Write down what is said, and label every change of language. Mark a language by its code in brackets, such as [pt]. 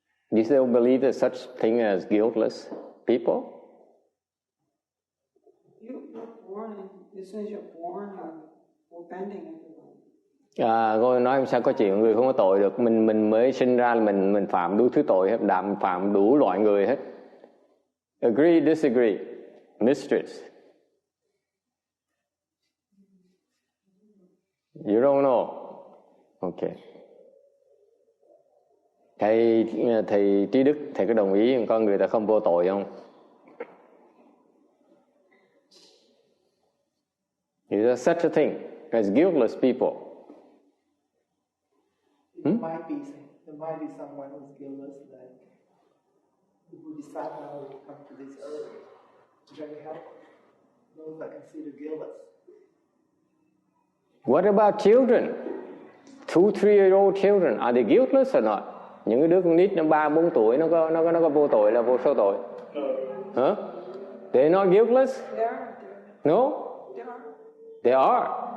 [en] You still believe there's such thing as guiltless people? You're born, and as soon as you're born, you're bending everyone. [vi] Tôi nói sao có chuyện người không có tội được. Mình mới sinh ra là mình phạm đủ thứ tội hết, phạm đủ loại người hết. [en] Agree, disagree? Mistress. You don't know? Okay. [vi] Thầy Trí Đức, thầy có đồng ý con người ta không vô tội không? [en] Is there such a thing as guiltless people? There might be someone who's guiltless, like the Bodhisattva who will come to this earth to try to help those that consider guiltless. What about children? 2-3-year-old children, are they guiltless or not? [vi] Những cái đứa con nít nó 3-4 tuổi nó có vô tội là vô số tội. [en] Huh? They're not guiltless? They are. No? They are. They are.